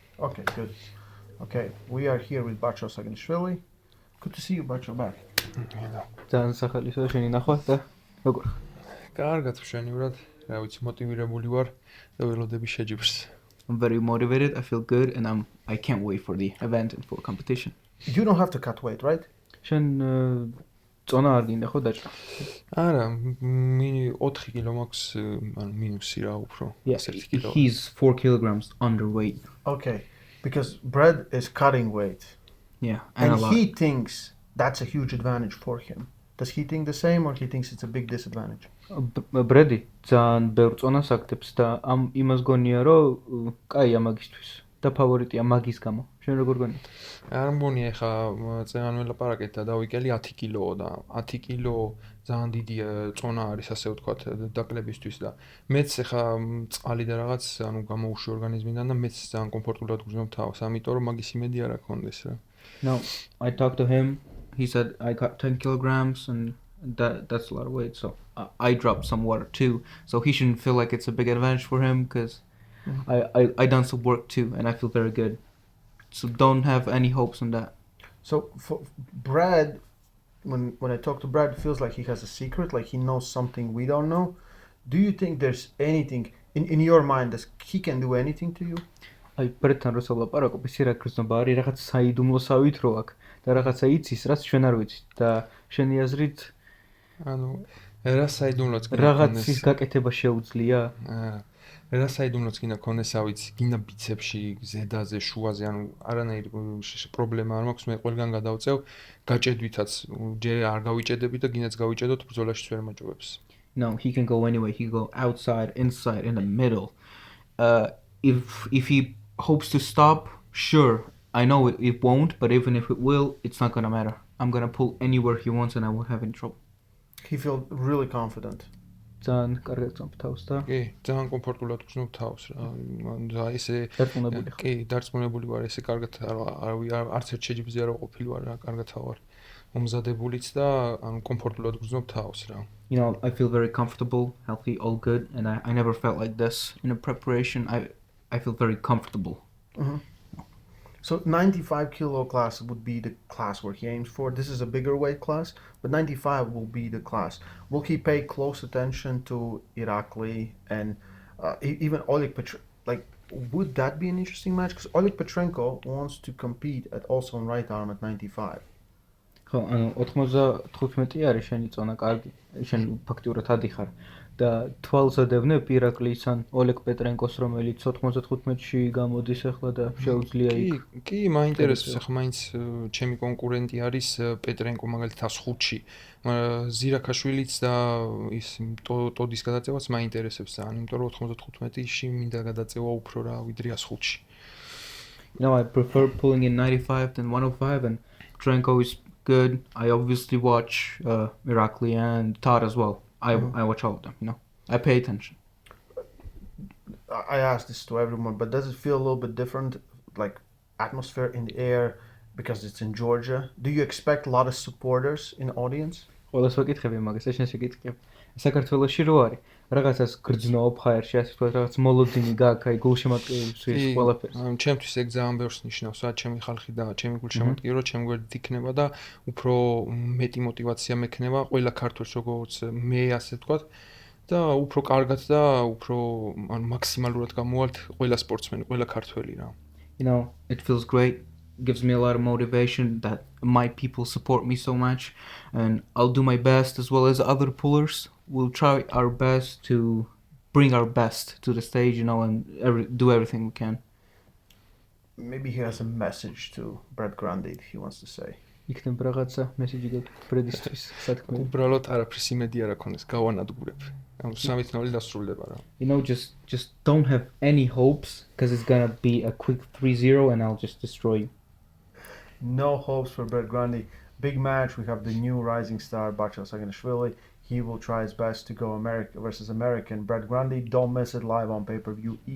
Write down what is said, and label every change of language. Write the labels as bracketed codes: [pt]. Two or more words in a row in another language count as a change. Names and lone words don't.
[en] Okay, good. Okay, we are here with Bacho Saginishvili. Good to see you, Bacho, back. [ka] ძალიან სახალისო შენი ნახვა და როგორ ხარ? კარგად მშვენივრად, რა ვიცი, მოტივირებული ვარ და ველოდები შეჯიბრს. [en] I'm very motivated, I feel good and I can't wait for the event and for competition. You don't have to cut weight, right? [ka] შენ წონა არ გინდა ხო დაჭრა? არა, 4 კილო მაქვს, ანუ მინუსი რა უფრო, 1 კილო. [en] He's 4 kilograms underweight. Okay, because Brad is cutting weight. Yeah, And a lot. he thinks that's a huge advantage for him. Does he think the same or he thinks it's a big disadvantage? [ka] ბრედი ძალიან ბევრ წონას აქტებს და ამ იმას გონია რომ კაია მაგისთვის და ფავორიტია მაგის გამო. შენ როგორ გონია? არ მგონია ხა წეგან ველაპარაკეთ და დავიკელი 10 კილოო და 10 კილო ძალიან დიდი წონა არის ასე ვთქვათ დაკლებისთვის და მეც ხა წყალი და რაღაც ანუ გამოუშვი ორგანიზმიდან და მეც ძალიან კომფორტულად გრძნობ თავს, ამიტომ რომ მაგის იმედი არ აქვს რა. [en] No, I talked to him. He said I got 10 kilograms and that's a lot of weight. So I dropped some water too. So he shouldn't feel like it's a big advantage for him because I done some work too and I feel very good. So don't have any hopes on that. So for Brad, when I talk to Brad, it feels like he has a secret, like he knows something we don't know. Do you think there's anything in your mind that he can do anything to you? [ka] აი ბრედთან როცა ვლაპარაკობ, ისე რა გრძნობა არის რაღაც საიდუმლოსავით რო აქ და რაღაცა იცის, რაც ჩვენ არ ვიცით და შენი აზრით ანუ რა საიდუმლოც გინდა რაღაცის გაკეთება შეუძლია? რა საიდუმლოც გინდა ქონდეს, ავიც, გინდა ბიცეპსში, ზედაზე, შუაზე, ანუ არანაირი პრობლემა არ მაქვს, მე ყველგან გადავწევ, გაჭედვითაც ჯერ არ გავიჭედები და გინდაც გავიჭედოთ, ბრძოლაშიც ვერ მაჭობებს. [en] No, he can go anyway. He can go outside, inside, in the middle. If he hopes to stop, sure. I know it won't, but even if it will, it's not gonna matter. I'm gonna pull anywhere he wants and I won't have any trouble. He feels really confident. [ka] ძალიან კარგად გწნობ თავს და კი, ძალიან კომფორტულად გრძნობ თავს რა. და ესე დარწმუნებული ხარ? კი, დარწმუნებული ვარ, ესე კარგად არც ერთ შეჯიბრზე არ ვყოფილი ვარ რა, კარგად ვარ. მომზადებულიც და ანუ კომფორტულად გრძნობ თავს რა. [en] You know, I feel very comfortable, healthy, all good, and I never felt like this in a preparation. I feel very comfortable. Mm-hmm. So 95 kilo class would be the class where he aims for. This is a bigger weight class, but 95 will be the class. Will he pay close attention to Irakli and even Oleg Petrenko? Like, would that be an interesting match? Because Oleg Petrenko wants to compete also on right arm at 95. [ka] ხო, ანუ 95 არის შენი წონა კარგი. შენ ფაქტიურად ადიხარ და თვალსადევნებ ირაკლის ან ოლეგ პეტრენკოს, რომელიც 95-ში გამოდის ახლა და შეუძლია იქ. კი, მაინტერესებს ახლა მაინც ჩემი კონკურენტი არის პეტრენკო მაგალითად 105-ში. ზირაქაშვილიც და ის ტოდის გადაწევაც მაინტერესებს ძალიან, იმიტომ რომ 95-ში მინდა გადაწევა უფრო რა ვიდრე 105-ში. [en] You know, I prefer pulling in 95 than 105 and Petrenko is good. I obviously watch Irakli and Todd as well. I watch all of them, you know. I pay attention. I ask this to everyone, but does it feel a little bit different, like atmosphere in the air, because it's in Georgia? Do you expect a lot of supporters in the audience? [ka] ყველას ვაკითხები მაგას, ეს შენ შეგიკითხებ. საქართველოში რო არის, რაღაცას გრძნობ ხაერში, ასე ვთქვათ, რაღაც მოლოდინი გაქვს, აი გულშემატკივრისთვის ყველაფერს. ჩემთვის ეგ ძალიან ბევრს ნიშნავს, რა ჩემი ხალხი და ჩემი გულშემატკივრო, ჩემ გვერდით იქნება და უფრო მეტი мотиваცია მექნება ყველა ქართველს, როგორც მე, ასე ვთქვათ, და უფრო კარგად და უფრო ანუ მაქსიმალურად გამოვალთ ყველა სპორტსმენი, ყველა ქართველი რა. [en] You know, it feels great. Gives me a lot of motivation that my people support me so much, and I'll do my best as well as other pullers. We'll try our best to bring our best to the stage, you know, and do everything we can. Maybe he has a message to Brad Grundy he wants to say. [ka] იქნება რაღაცა მესიჯი ბრედისთვის, სათქმე. უბრალოდ არაფრის იმედი არ აქვს, გავანადგურებ. ანუ 3-0 დასრულდება რა. [en] You know, just don't have any hopes because it's gonna be a quick 3-0 and I'll just destroy you. No hopes for Brad Grundy. Big match. We have the new rising star, Bacho Saginishvili. He will try his best to go America versus American. Brad Grundy, don't miss it live on pay-per-view.